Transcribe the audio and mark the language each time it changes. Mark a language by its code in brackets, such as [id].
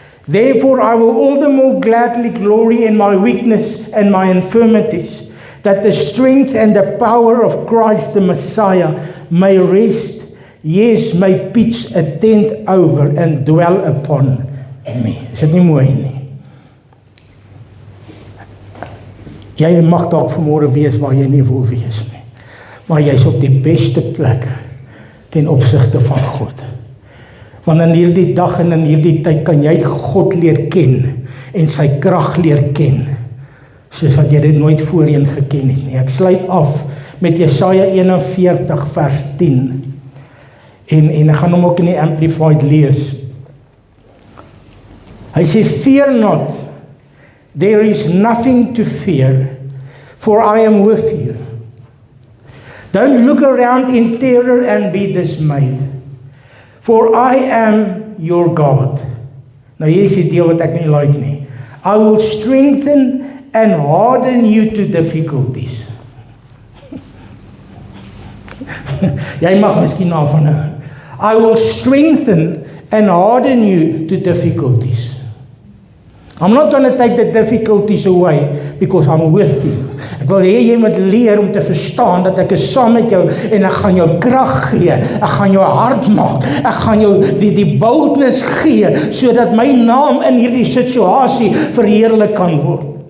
[en] Therefore, I will all the more gladly glory in my weakness and my infirmities, that the strength and the power of Christ the Messiah may rest, yes, may pitch a tent over and dwell upon me. [af] Is dit nie mooi nie? Jy mag dalk vanmôre wees waar jy nie wil wees nie, maar jy is op die beste plek ten opsigte van God. Want in hierdie dag en in hierdie tyd kan jy God leer ken en sy krag leer ken, soos wat jy dit nooit voorheen geken het nie. Ek sluit af met Jesaja 41 vers 10. En ek gaan hom ook in die Amplified lees. Hy sê, [en] fear not, there is nothing to fear, for I am with you. Don't look around in terror and be dismayed, for I am your God. [af] Nou hier is die deel wat ek nie like nie. [en] I will strengthen and harden you to difficulties. [af] Jy mag miskien na van nou. [en] I will strengthen and harden you to difficulties. I'm not going to take the difficulties away because I'm with you. [af] Ek wil hê jy moet leer om te verstaan dat ek is saam met jou en ek gaan jou krag gee. Ek gaan jou hard maak. Ek gaan jou die boldness gee sodat my naam in hierdie situasie verheerlik kan word.